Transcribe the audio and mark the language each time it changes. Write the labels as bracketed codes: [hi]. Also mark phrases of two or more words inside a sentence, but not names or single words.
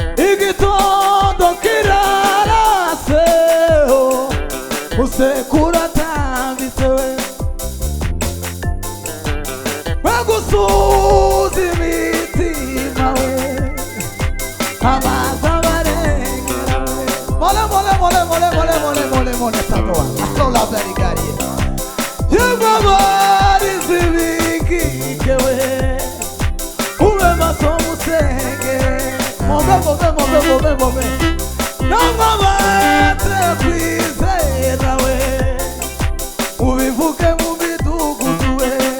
[rw] Igitondo kirarase, oh, musekura atambitse we. We gusuza imitima we, amazi abarengera we. Mole, mole, mole, mole, mole, mole, mole, mole, tato wa. Atola berigari. Yemwe abarizi b'inkike we, ube maso musenge. [en] Move, move, move, move, move. [rw] Namwe abahetse kwizera we, ubivuge mu midugudu we.